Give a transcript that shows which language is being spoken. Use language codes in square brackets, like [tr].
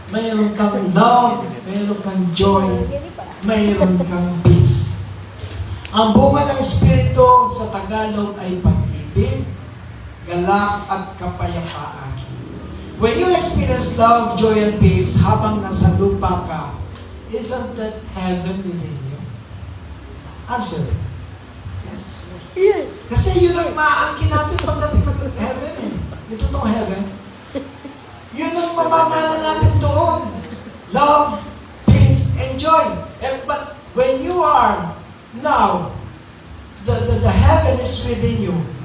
[tl] Mayroong kang love, mayroong kang joy, mayroong kang peace. Ang bunga ng Espiritu sa Tagalog ay pag-ibig, galak at kapayapaan. [en] When you experience love, joy, and peace [tl] habang nasa lupa ka, [en] isn't that heaven within you? Answer. Yes. Yes. [tl] Kasi yun ang maangkin natin pagdating ng heaven eh. Yung totoong heaven. Yun ang mamamana natin doon. [en] Love, peace, and joy. But when you are now, the heaven is within you.